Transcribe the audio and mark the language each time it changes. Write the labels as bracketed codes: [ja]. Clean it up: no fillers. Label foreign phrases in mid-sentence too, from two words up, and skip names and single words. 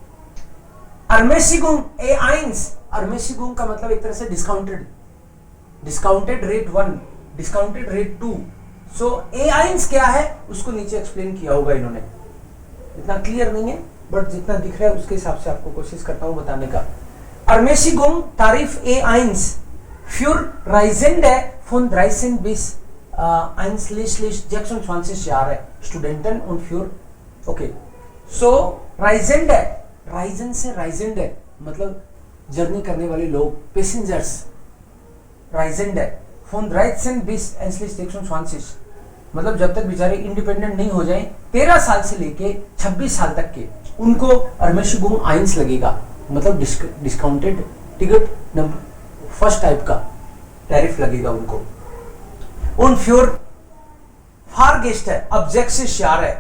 [hi] Ermäßigung A1, Ermäßigung का मतलब एक तरह से डिस्काउंटेड. [en] discounted rate 1, discounted rate 2. [hi] सो A1 क्या है उसको नीचे एक्सप्लेन किया होगा इन्होंने. इतना क्लियर नहीं है बट जितना दिख रहा है उसके हिसाब से आपको कोशिश करता हूं बताने का. [de] Ermäßigung Tarif A1 für Reisende von 13 bis einschließlich 26 Jahre, Studenten und für okay. [hi] So Reisende, Reisen से Reisende मतलब जर्नी करने वाले लोग, पैसेंजर्स. [de] Reisende von 13 bis einschließlich 26 [hi] मतलब जब तक बेचारे इंडिपेंडेंट नहीं हो जाएं, 13 साल से लेके 26 साल तक के, उनको Ermäßigung 1 लगेगा. मतलब [en] discounted ticket number first type [hi] का टैरिफ लगेगा उनको. उन फ्योर फारगेस्ट है, ऑब्जेक्टिव यार है.